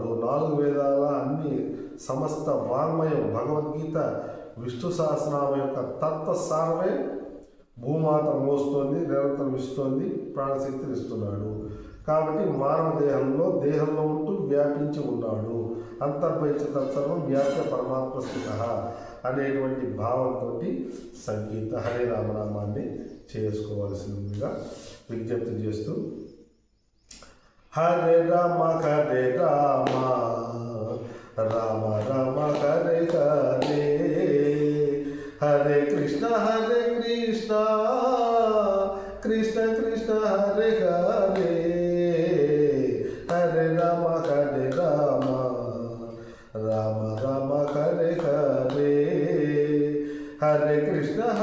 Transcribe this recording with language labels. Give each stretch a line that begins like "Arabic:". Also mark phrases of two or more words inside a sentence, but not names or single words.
Telugu: 4 వేదాల అన్ని సమస్త వాంగ్మయం భగవద్గీత విష్ణు సహస్రనామం యొక్క తత్వసారమే భూమాత మోస్తోంది నిరంతరం ఇస్తోంది ప్రాణశక్తిని ఇస్తున్నాడు. కాబట్టి మానవ దేహంలో ఉంటూ వ్యాపించి ఉన్నాడు.
Sanskrit: అంతర్బహిష్ట తత్సర్వం వ్యాప్య పరమాత్మ స్థిత
Telugu: అనేటువంటి భావంతో సంగీత హరే రామనామాన్ని చేసుకోవాల్సిందిగా విజ్ఞప్తి చేస్తూ
Sanskrit: హరే రామ హరే రామ రామ రామ హరే హరే హరే కృష్ణ కృష్ణ కృష్ణ హరే హరే హరే రామ రామ రామ హరే హరే హరే కృష్ణ